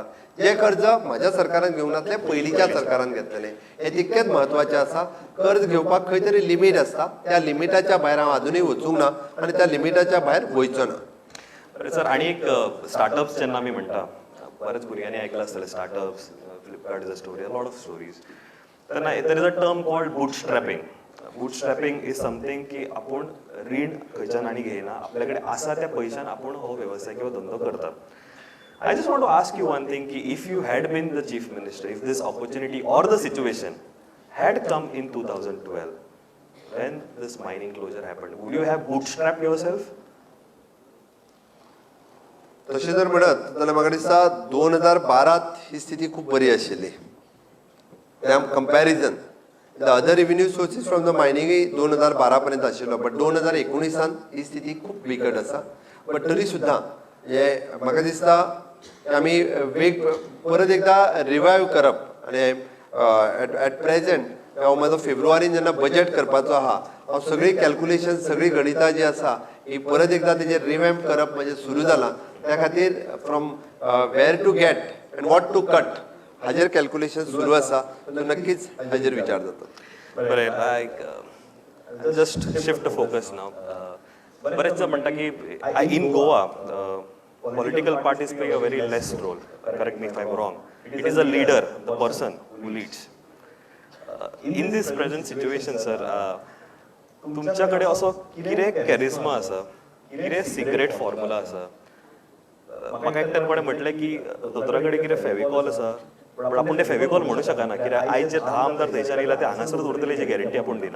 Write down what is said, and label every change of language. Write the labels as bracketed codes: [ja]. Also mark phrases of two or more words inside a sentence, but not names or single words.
[kok] जे कर्ज म्हाज्या सरकारान घेवंक नासलें, पयलींच्या सरकारान घेतलेलें. हें तितकेंच म्हत्वाचें आसा. कर्ज घेवपाक खंय तरी लिमीट आसता, त्या लिमिटाच्या भायर हांव अजुनूय वचूंक ना आनी त्या लिमिटाच्या भायर वयचो ना. सर, आणि एक स्टार्टअप्स जेन्ना आमी म्हणटा, बरेच भुरग्यांनी आयकलां आसतलें स्टार्टअप्स, [en] Flipkart is a story, a lot of stories. [kok] तेन्ना [en] There is a term called bootstrapping. Bootstrapping is something [kok] की आपूण रीण खंयच्यान आनी घेयना, आपल्या कडेन आसा त्या पयशान आपूण हो वेवसाय किंवा धंदो करता. [en] I just want to ask you one thing, ki if you had been the chief minister, if this opportunity or the situation had come in 2012, when this mining closure happened, would you have bootstrapped yourself? [kok] तशें जर म्हणत जाल्यार म्हाका दिसता 2012 ही स्थिती खूब बरी आशिल्ली. [en] Comparison the other revenue sources from the मायनिंगूय [kok] 2012 पर्यंत आशिल्लो, [en] बट 2019 [kok] ही स्थिती खूब बिकट आसा. बट तरी सुद्दां हे म्हाका दिसता आमी परत एकदा रिवायव करप आनी [en] at present [kok] हांव म्हाजो फेब्रुवारीन जेन्ना बजेट करपाचो आहा, हांव सगळी कॅल्क्युलेशन सगळी गणितां जी आसा ही परत एकदा तेजेर रिवॅम्प करप म्हणजे सुरू जालां. त्या खातीर [en] from where to get and what to cut [kok] हाजेर कॅल्क्युलेशन सुरू आसा तो नक्कीच हाजेर विचार जाता. [en] बरें like just shift focus now [kok] बरेच जण म्हणटा की [en] in Goa political parties play a very less role. Correct me if I am wrong. It is a leader the person who leads. In these present situation [kok] सर तुमच्याकडे असो कितें कॅरिस्मा आसा कितें [en] secret formula [kok] आसा. म्हाका एकट्यान कोणें म्हटलें की दोतोरा कडेन कितें फेविकॉल आसा पण आपूण तें फेविकॉल म्हणू शकना कित्याक आयज जे 10 आमदार थंयच्यान येयला ते हांगासरच उरतले हेची गॅरंटी आपूण दिना.